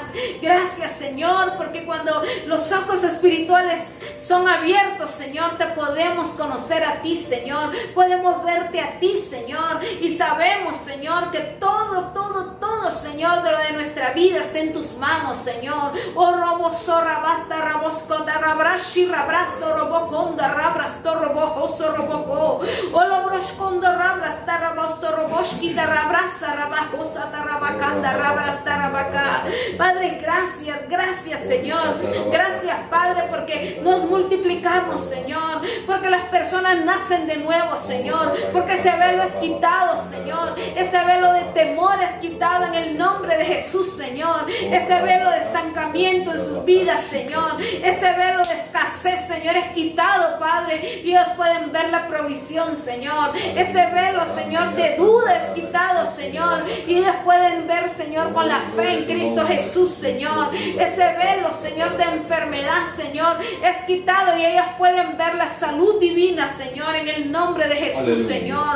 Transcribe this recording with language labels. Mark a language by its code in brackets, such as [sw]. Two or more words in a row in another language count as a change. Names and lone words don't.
[es] Gracias, Señor, porque cuando los ojos espirituales son abiertos, Señor, te podemos conocer a ti, Señor, podemos verte a ti, Señor, y sabemos, Señor, que todo, Señor, de lo de nuestra vida está en tus manos, Señor. Oh, robo, zorra, basta, raboscota, rabrashi, rabrazo, roboconda, rabrasto, robojoso, roboco. Oh, lobroscondo, rabrasta, rabosto, roboshkita, rabraza, rabajosa, tarabacanda, rabrasta, rabaca. Padre, gracias, Señor. Gracias, Padre, porque nos multiplicamos, Señor, porque las personas nacen de nuevo, Señor, porque ese velo es quitado, Señor, ese velo de temor es quitado en el nombre de Jesús, Señor, ese velo de estancamiento en sus vidas, Señor, ese velo de escasez, Señor, es quitado, Padre, y ellos pueden ver la provisión, Señor, ese velo, Señor, de duda es quitado, Señor, y ellos pueden ver, Señor, con la fe en Cristo Jesús, Señor, ese velo, Señor, de enfermedad, Señor, es quitado y ellos pueden ver la salud divina, Señor, en el nombre de Jesús, Señor.